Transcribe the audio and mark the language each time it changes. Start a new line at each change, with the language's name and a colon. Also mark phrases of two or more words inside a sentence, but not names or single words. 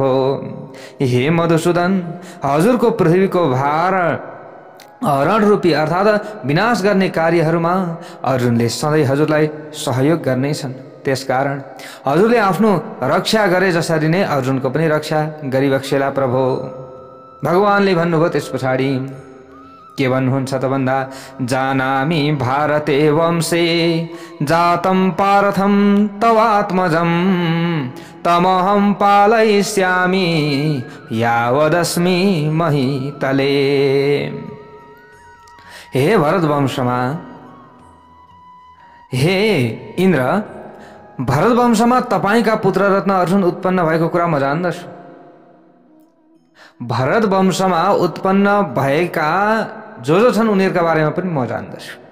Nepali: हे मधुसूदन, हजुरको पृथ्वीको भार हरण रूपी अर्थात् विनाश गर्ने कार्यहरूमा अर्जुनले सधैँ हजुरलाई सहयोग गर्नेछन्। त्यसकारण हजुरले आफ्नो रक्षा गरे जसरी नै अर्जुनको पनि रक्षा गरिबक्सेला प्रभु। भगवानले भन्नुभयो त्यस पछाडि के भन्नुहुन्छ त भन्दा,
Sanskrit: जानामि भारते वंशे जातं पार्थं तवात्मजं तमहं पालयिष्यामि यावदस्मि महीतले।
Nepali: हे भरत वंशमा, हे इन्द्र, भरत वंशमा तपाईका पुत्र रत्न अर्जुन उत्पन्न भएको कुरा म जान्दछु। भरत वंशमा उत्पन्न भएका जो छन् उनीहरूका बारेमा पनि म जान्दछु।